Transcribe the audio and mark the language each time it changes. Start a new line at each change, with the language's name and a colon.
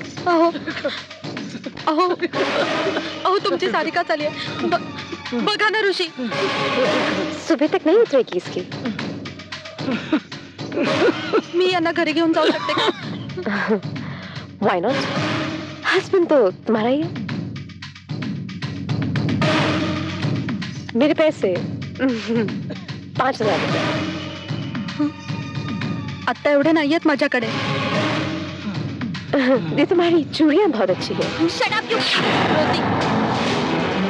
Marathi: अहो अहो अहो, तुमची सारिका चाली आहे. बघा ना ऋषी.
Hindi: सुबह तक नहीं उतरेगी इसकी.
Marathi: मी यांना घरी घेऊन जाऊ शकते का?
English: Why not?
Hindi: हस्बैंड तो तुम्हारा ही है. मेरे पैसे 5,000 रुपये.
Marathi: आता एवढे नाहीयेत माझ्याकडे.
Hindi: ये तुम्हारी चूड़ियां बहुत अच्छी है.
English: Shut up, you रोती.